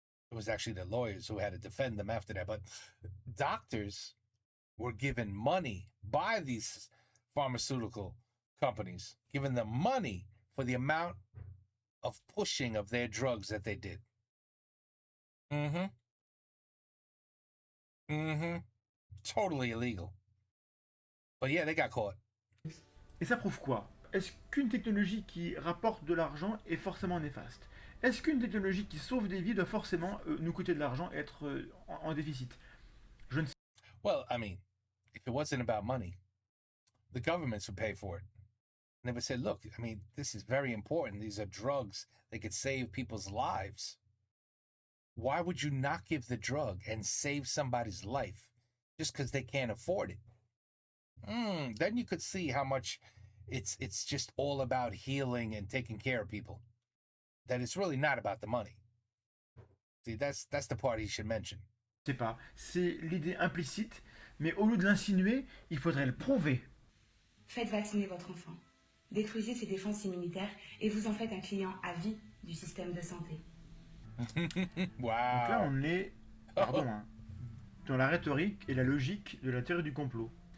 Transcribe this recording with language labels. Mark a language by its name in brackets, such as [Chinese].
[English] It was actually the lawyers who had to defend them after that, but doctors were given money by these pharmaceutical companies, giving them money for the amount of pushing of their drugs that they did. Mm-hmm. Mm-hmm. Totally illegal. But yeah, they got caught. [French] Et ça prouve quoi? Est-ce qu'une technologie qui rapporte de l'argent est forcément néfaste? Est-ce qu'une technologie qui sauve des vies doit forcément nous coûter de l'argent et être en déficit? Je ne sais [English] Well, I mean, if it wasn't about money, the governments would pay for it. And they would say, look, I mean, this is very important. These are drugs that could save people's lives. Why would you not give the drug and save somebody's life just because they can't afford it? Then you could see how much it's just all about healing and taking care of people. That it's really not about the money. See, that's the part he should mention. [French] pas. C'est l'idée implicite, mais au lieu de l'insinuer, il faudrait le prouver. Faites vacciner votre enfant. Détruisez ses défenses immunitaires et vous en faites un client à vie du système de santé. [English] Wow. [French] Donc là, on est, pardon, dans la rhétorique et la logique de la théorie du complot.